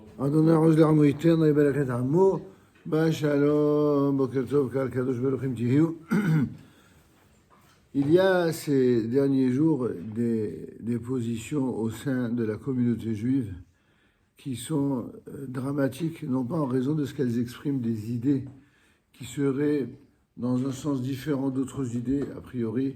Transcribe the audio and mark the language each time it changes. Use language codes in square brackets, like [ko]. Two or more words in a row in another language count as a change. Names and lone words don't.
[he] אדוני עוז לעמו ייתן יברך את עמו, בשלום, בוקר טוב, קהל קדוש ברוכים תהיו. [fr] Il y a ces derniers jours des positions au sein de la communauté juive qui sont dramatiques, non pas en raison de ce qu'elles expriment des idées qui seraient dans un sens différent d'autres idées, a priori.